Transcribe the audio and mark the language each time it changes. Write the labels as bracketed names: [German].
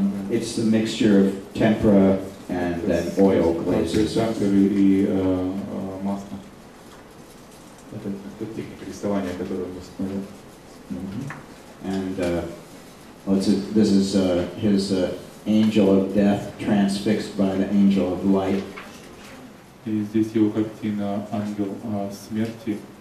[English] It's the mixture of tempera and then oil glazes. [Russian] И масло. Это техника рисования, которую он восстановил. [English] And this is his angel of death transfixed by the angel of light. [Russian] И здесь его картина ангел смерти,